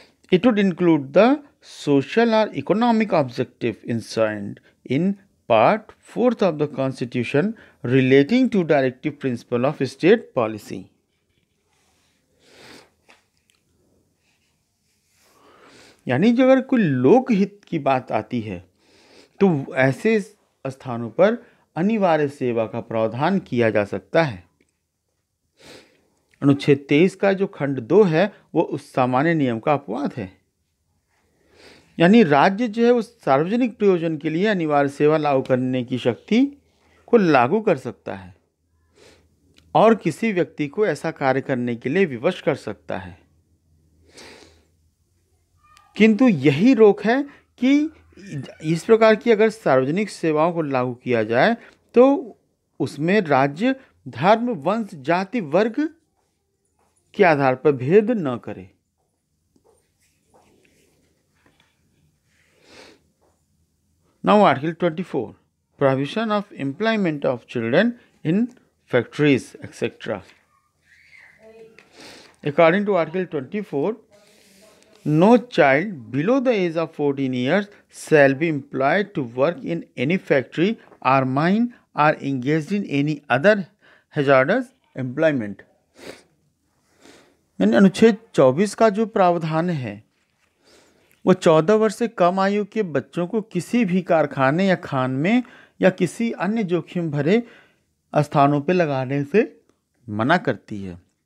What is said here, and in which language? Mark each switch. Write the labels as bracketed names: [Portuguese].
[English] It would include the social or economic objective enshrined in Part 4th of the Constitution relating to directive principle of state policy. [Hindi] यानी जो अगर कोई लोकहित की बात आती है तो ऐसे स्थानों पर अनिवार्य सेवा का प्रावधान किया जा सकता है। अनुच्छेद 23 का जो खंड 2 है वो उस सामान्य नियम का अपवाद है। यानी राज्य जो है उस सार्वजनिक प्रयोजन के लिए अनिवार्य सेवा लागू करने की शक्ति को लागू कर सकता है और किसी व्यक्ति को ऐसा कार्य करने के लिए विवश कर सकता है। किंतु यही रोक है कि इस प्रकार की अगर सार्वजनिक सेवाओं को लागू किया जाए तो उसमें राज्य धर्म, वंश, जाति, वर्ग के आधार पर भेद न करे। [English] Now Article 24, prohibition of employment of children in factories, etc. According to Article 24, no child below the age of 14 years shall be employed to work in any factory or mine or engaged in any other hazardous employment. [Hindi] यानी अनुच्छेद 24 का जो प्रावधान है वो 14 वर्ष से कम आयु के बच्चों को किसी भी कारखाने या खान में या किसी अन्य जोखिम भरे स्थानों पर लगाने से मना करती है।